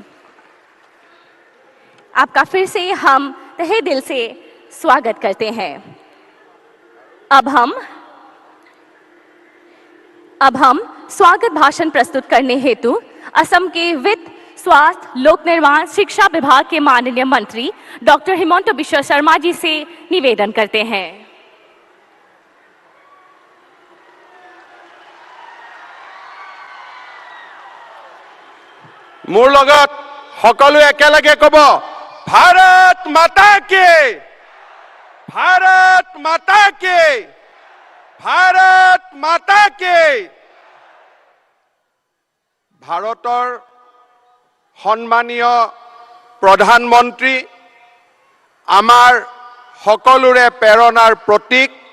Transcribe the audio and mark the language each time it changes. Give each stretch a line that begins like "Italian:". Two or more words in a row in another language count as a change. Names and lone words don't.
Hindi: आपका फिर से हम तहे दिल से स्वागत करते हैं अब हम स्वागत भाषण प्रस्तुत करने हेतु असम के वित्त स्वास्थ्य लोक निर्माण शिक्षा विभाग के माननीय मंत्री डॉक्टर हिमंत बिश्व शर्मा जी से निवेदन करते हैं
Assamese: মোৰ লগত সকলো একেলগে কব
Hindi: भारत माता की भारत माता की भारत माता की
Assamese: ভাৰতৰ সন্মানীয় প্ৰধানমন্ত্ৰী আমাৰ সকলোৰে প্ৰেৰণাৰ প্ৰতীক